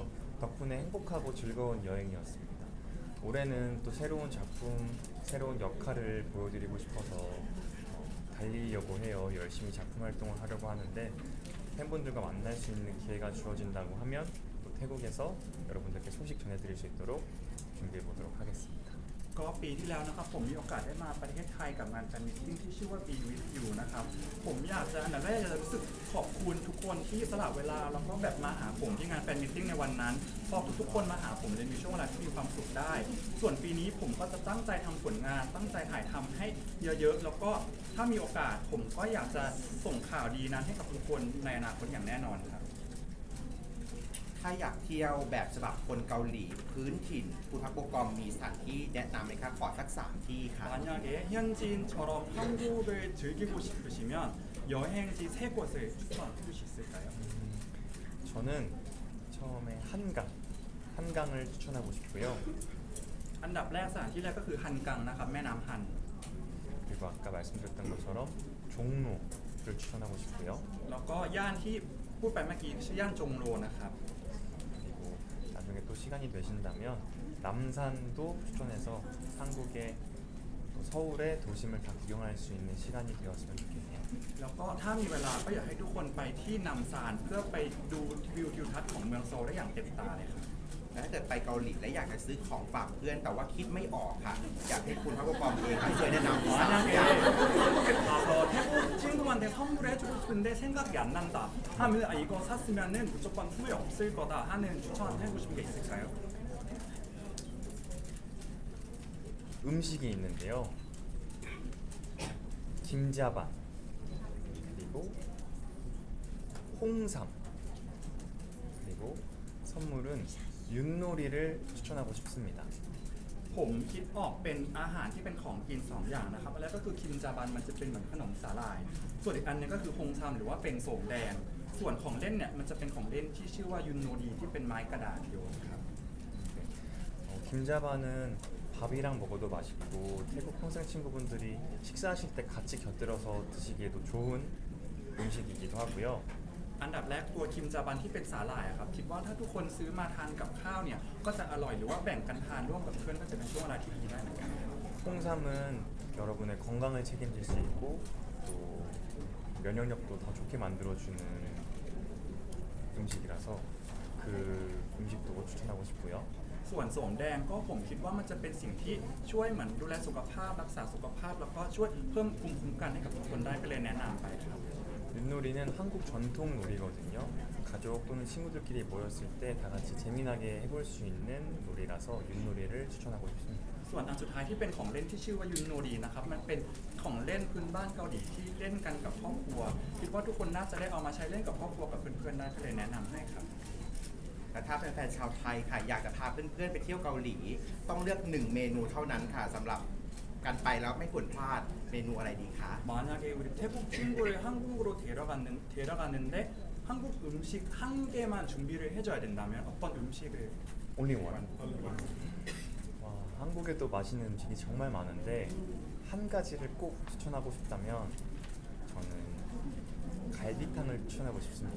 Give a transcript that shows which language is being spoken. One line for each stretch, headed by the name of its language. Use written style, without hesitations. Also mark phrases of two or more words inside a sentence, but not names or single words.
Korean: 덕분에 행복하고 즐거운 여행이었습니다. 올해는 또 새로운 작품, 새로운 역할을 보여드리고 싶어서 달리려고 해요. 열심히 작품 활동을 하려고 하는데 팬분들과 만날 수 있는 기회가 주어진다고 하면 또 태국에서 여러분들께 소식 전해드릴 수 있도록 준비해 보도록 하겠습니다.
Thai: ก็ปีที่แล้วนะครับผมมีโอกาสได้มาประเทศไทยกับงานแฟนมิทติ้งที่ชื่อว่า Be With You นะครับผมอยากจะอันดับแรกจะรู้สึกขอบคุณทุกคนที่สละเวลาแล้วก็แบบมาหาผมที่งานแฟนมิทติ้งในวันนั้นพอทุกๆคนมาหาผมเลยมีช่วงเวลาที่มีความสุขได้ ส่วนปีนี้ผมก็จะตั้งใจทำผลงานตั้งใจถ่ายทำให้เยอะๆแล้วก็ถ้ามีโอกาสผมก็อยากจะส่งข่าวดีนั้นให้กับทุกคนในอนาคตอย่างแน่นอนครับ ถ้าอยากเที่ยวแบบฉบับคนเกาหลีพื้นถิ่นคุณพักโปรกรมมีสถานที่แนะนำไหมคะขอสัก3ที่ค่ะ
Korean: 만약에 현지인처럼 한국을 즐기고 싶으시면 여행지 3곳을 추천해 주실 수 있을까요? 저는 처음에 한강 한강을 추천하고 싶고요.
Thai: อันดับแรกสถานที่แรกก็คือฮันกังนะครับแม่น้ำฮัน
Korean: 그리고 아까 말씀드렸던 것처럼 종로를 추천하고 싶고요.
Thai: แล้วก็ย่านที่พูดไปเมื่อกี้ชื่อย่านจงโลนะครับ
Korean: 그리고 나중에 또 시간이 되신다면 남산도 추천해서 한국의 또 서울의 도심을 다 구경할 수 있는 시간이 되었으면 좋겠네요.
Thai: แล้วก็ถ้ามีเวลาก็อยากให้ทุกคนไปที่นำซานเพื่อไปดูวิวทิวทัศน์ของเมืองโซลได้อย่างเต็มตาเลยครับ และถ้าเกิดไปเกาหลีและอยากจะซื้อของฝากเพื่อนแต่ว่าคิดไม่ออกค่ะ อยากให้คุณพักโปรกรมเองค่ะช่วยแนะนำสาม
Korean: 만약에
Thai: อย่าง
Korean: 태국에 가서 태국 친구한테 선물해주고 싶은데 생각이 안 난다 하면 아, 이거 샀으면은 무조건 후회 없을 거다 하는 추천해주신 게 있을까요? 음식이 있는데요. 김자반 그리고 홍삼 그리고 선물은 윷놀이를 추천하고 싶습니다.
Thai: ผมคิดออกเป็นอาหารที่เป็นของกินสองอย่างนะครับอันแรกก็คือคิมจาบันมันจะเป็นเหมือนขนมสาหร่าย ส่วนอีกอันนึงก็คือฮงซัมหรือว่าเป็นโสมแดง ส่วนของเล่นเนี่ยมันจะเป็นของเล่นที่ชื่อว่ายุนโนดีที่เป็นไม้กระดาษโยนครับ
Korean: 김자반은 밥이랑 먹어도 맛있고 태국 평생 친구분들이 식사하실 때 같이 곁들여서 드시기에도 좋은 음식이기도 하고요.
Thai: อันดับแรกตัวคิมจาบันที่เป็นสาหร่ายอะครับคิดว่าถ้าทุกคนซื้อมาทานกับข้าวเนี่ยก็จะอร่อยหรือว่าแบ่งกันทานร่วมกับเพื่อนก็จะเป็นช่วงเวลาที่ดีได้เหมือนกัน
Korean: 홍삼은 여러분의 건강을 책임질 수 있고 또 면역력도 더 좋게 만들어주는 음식이라서 그 음식도 추천하고 싶고요.
Thai: ส่วนโสมแดงก็ผมคิดว่ามันจะเป็นสิ่งที่ช่วยเหมือนดูแลสุขภาพรักษาสุขภาพแล้วก็ช่วยเพิ่มภูมิคุ้มกันให้กับทุกคนได้ก็เลยแนะนำไปครับ
Korean: 윷놀이는 한국 전통 놀이거든요. 가족 또는 친구들끼리 모였을 때 다 같이 재미나게 해볼 수 있는 놀이라서 윷놀이를 추천하고 싶습니다.
Thai: ส่วนอันสุดท้ายที่เป็นของเล่นที่ชื่อว่ายุนโนดีนะครับมันเป็นของเล่นพื้นบ้านเกาหลีที่เล่นกันกับครอบครัว คิดว่าทุกคนน่าจะได้เอามาใช้เล่นกับครอบครัวกับเพื่อนๆได้ก็เลยแนะนำให้ครับ แต่ถ้าเป็นแฟนชาวไทยค่ะ อยากจะพาเพื่อนๆไปเที่ยวเกาหลี ต้องเลือก1เมนูเท่านั้นค่ะสำหรับการไปแล้วไม่ควรพลาดเมนูอะไรดีคะ
Korean: 만약에 우리 태국 친구를 한국으로 데려가는데 한국 음식 한 개만 준비를 해줘야 된다면 어떤 음식을
English: Only one.
Korean: 와, 한국에도 맛있는 음식이 정말 많은데 한 가지를 꼭 추천하고 싶다면 저는 갈비탕을 추천하고 싶습니다.